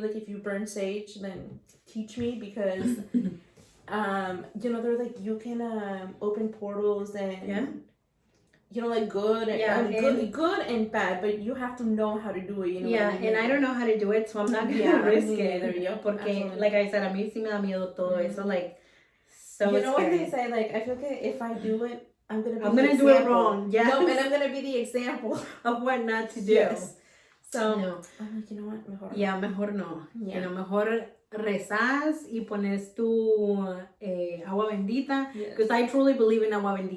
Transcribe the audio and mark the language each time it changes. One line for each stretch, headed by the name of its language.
English: Like, if you burn sage, then teach me, because, you know, they're like, you can open portals and... You know, like good and good and bad, but you have to know how to do it. You know. Yeah, what I mean? And I don't know how to do it, so I'm not gonna risk it.
Spanish: Porque,
English: like I said,
Spanish: a mí sí me da miedo todo eso.
English: Like, so you know scary. What they say? Like, I feel like if I do it, I'm gonna do it wrong. Yeah. No, and I'm gonna be the example of what not to do. Yes. So no. I'm like, you know what? Mejor. Yeah, mejor no. Yeah. You know,
Spanish: mejor rezas y pones tu agua bendita,
English: because I truly believe in agua bendita.